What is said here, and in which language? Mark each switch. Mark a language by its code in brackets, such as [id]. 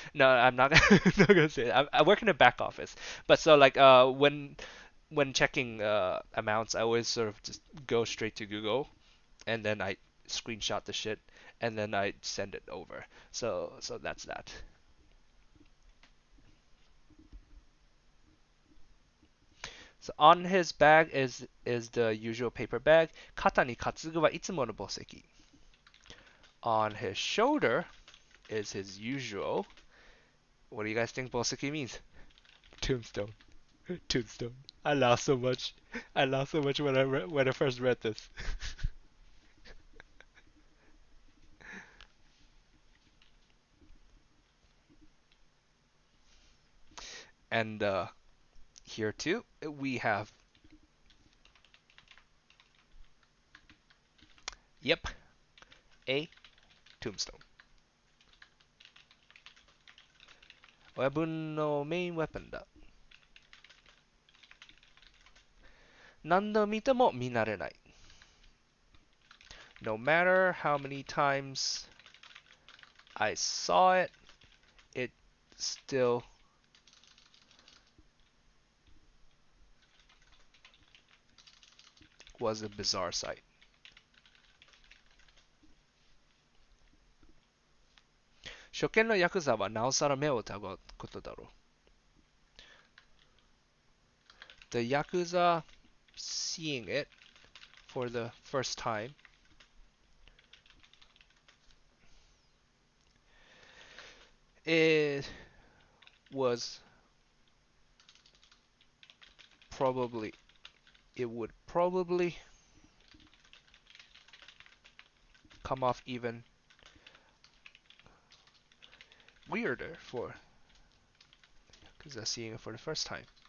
[en] No, I'm not not gonna say it. I work in a back office. But so like when checking amounts, I always sort of just go straight to Google, and then I screenshot the shit, and then I send it over. So that's that. So on his bag is the usual paper bag. [ja] 肩に担ぐはいつもの墓石. [en] On his shoulder is his usual. What do you guys think 墓石 means? Tombstone. Tombstone. I laughed so much. I laughed so much when I first read this. And here too, we have, yep, a tombstone. [ja] 親分のメインウェポンだ。何度見ても見慣れない。 [en] No matter how many times I saw it, it still was a bizarre sight. [ja] 初見のヤクザはなおさら目を疑うことだろう。 [en] The Yakuza seeing it for the first time it was probably it would probably come off even weirder for Yakuza seeing it for the first time.